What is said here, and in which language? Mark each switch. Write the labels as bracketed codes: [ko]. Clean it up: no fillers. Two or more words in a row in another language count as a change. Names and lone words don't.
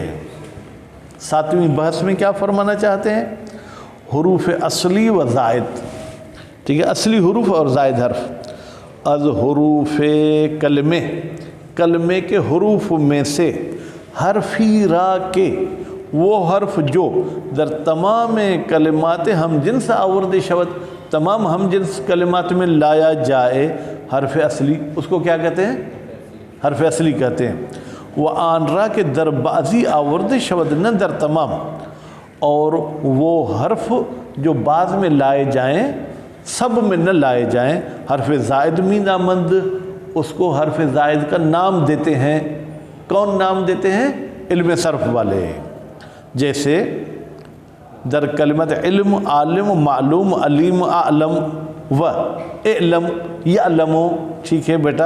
[ur] 7ویں بحث میں کیا فرمانا چاہتے ہیں؟ حروف اصلی و زائد، ٹھیک ہے، اصلی حروف اور زائد حرف۔ [fa] از حروف کلمے، [ur] کلمے کے حروف میں سے، [fa] حرفی را کے، [ur] وہ حرف جو [fa] در تمام کلمات ہم جنس آورد شود، [ur] تمام ہم جنس کلمات میں لایا جائے، حرف اصلی، اس کو کیا کہتے ہیں؟ حرف اصلی کہتے ہیں۔ [fa] وہ آن را کے در بعضی آورد شود، نہ در تمام، [ur] اور وہ حرف جو بعض میں لائے جائیں سب میں نہ لائے جائیں۔ [fa] حرف زائد می نامند، [ur] اس کو حرف زائد کا نام دیتے ہیں۔ کون نام دیتے ہیں؟ علم صرف والے۔ جیسے [fa] در کلمت [ur] علم، عالم، معلوم، علیم، اعلم و اعلم، یعلم، ٹھیک ہے بیٹا۔